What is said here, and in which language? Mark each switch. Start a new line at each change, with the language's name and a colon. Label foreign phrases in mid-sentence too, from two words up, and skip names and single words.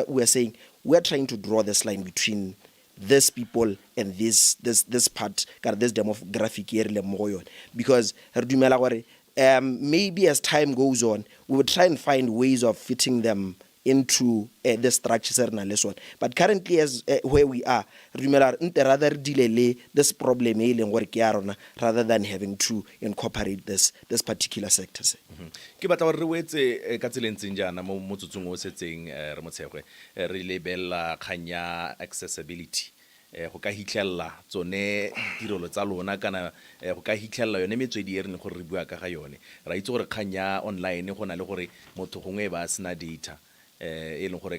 English: We're saying we're trying to draw this line between these people and this part, this demographic area, because maybe as time goes on, we will try and find ways of fitting them into the structure. But currently, as where we are, rather delay this problem rather than having to incorporate this particular sector.
Tswana: Ke batla gore re wetse ka tselentseng jana mo motsotsong o setseng re motshegwe re lebella khanya accessibility go ka hitlhella tsone ditirelo tsa lona kana go ka hitlhella yone metswedi e re ne gore re bua ka ga yone ra itse gore khanya online go na le gore motho gongwe ba sena data e leng gore ka